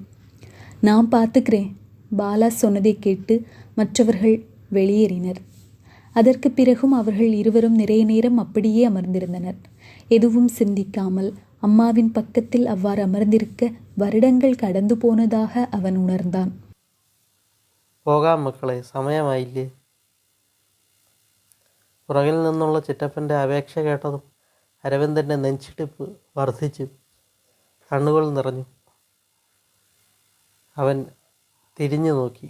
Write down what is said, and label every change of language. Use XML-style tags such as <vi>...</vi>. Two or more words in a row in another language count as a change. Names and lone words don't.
<ta>நான் பார்த்துக்கிறேன். பாலா சொன்னதை கேட்டு மற்றவர்கள் வெளியேறினர். அதற்கு பிறகும் அவர்கள் இருவரும் நிறைய நேரம் அப்படியே அமர்ந்திருந்தனர். எதுவும் சிந்திக்காமல் அம்மாவின் பக்கத்தில் அவ்வாறு அமர்ந்திருக்க வருடங்கள் கடந்து போனதாக அவன் உணர்ந்தான்.</ta> <ml>പോകാം മക്കളെ, സമയമായില്ലേ? പുറകിൽ നിന്നുള്ള ചിറ്റപ്പൻ്റെ അപേക്ഷ കേട്ടതും അരവിന്ദൻ്റെ നെഞ്ചിടിപ്പ് വർദ്ധിച്ചു. കണ്ണുകൾ നിറഞ്ഞു. അവൻ തിരിഞ്ഞു നോക്കി.</ml>